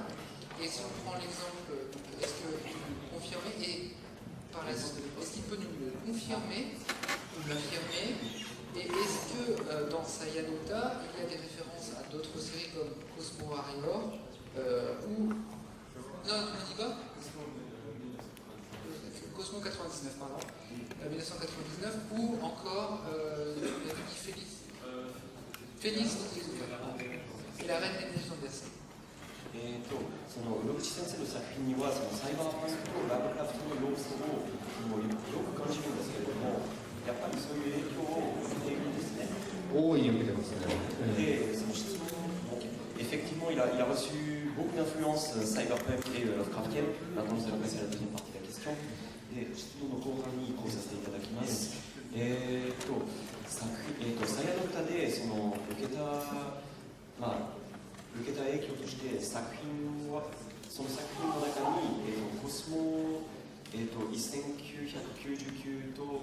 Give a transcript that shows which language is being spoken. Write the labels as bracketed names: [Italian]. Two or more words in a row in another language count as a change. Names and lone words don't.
[French] Et si on prend l'exemple, est-ce que vous nous confirmez, et par la suite, est-ce qu'il peut nous le confirmer, ou l'affirmer, et est-ce que dans Sayanota, il y a des références à d'autres séries comme Cosmo Warrior, ou... Non, tu me dis quoi Cosmo 99, pardon, 1999, ou encore, il a dit Félix. Félix, et la reine des neiges d'Anderson. [Japanese] その室口先生の作品にはそのサイバーパンクとラブクラフトの要素をよく感じるんですけれども、やっぱりそういう影響を受けているんですね。大いに受けてますね。で、その質問、 [French] effectivement, il a reçu beaucoup d'influences cyberpunk et Lovecraftienne. Maintenant, nous allons passer à la deuxième partie de la question. で、質問の後半に移行させていただきます。サヤの歌でその受けた影響として作品はその作品の中に、コスモ、1999と